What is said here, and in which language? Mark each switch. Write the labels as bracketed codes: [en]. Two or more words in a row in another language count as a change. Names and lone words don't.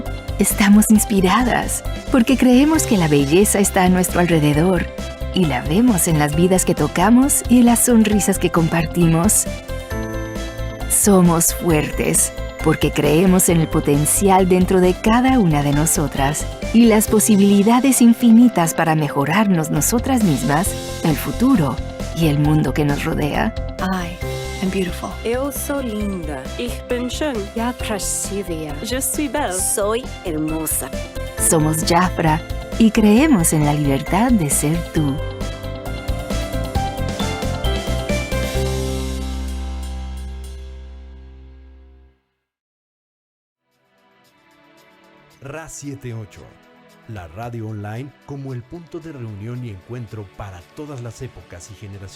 [es] Estamos inspiradas porque creemos que la belleza está a nuestro alrededor y la vemos en las vidas que tocamos y en las sonrisas que compartimos. Somos fuertes porque creemos en el potencial dentro de cada una de nosotras y las posibilidades infinitas para mejorarnos nosotras mismas, el futuro y el mundo que nos rodea. [en] I am beautiful. [pt] Eu sou linda. [de] Ich bin schön. [ru] Я красивая. [fr] Je suis belle. [es] Soy hermosa. Somos Jafra y creemos en la libertad de ser tú. Ra 78, la radio online como el punto de reunión y encuentro para todas las épocas y generaciones.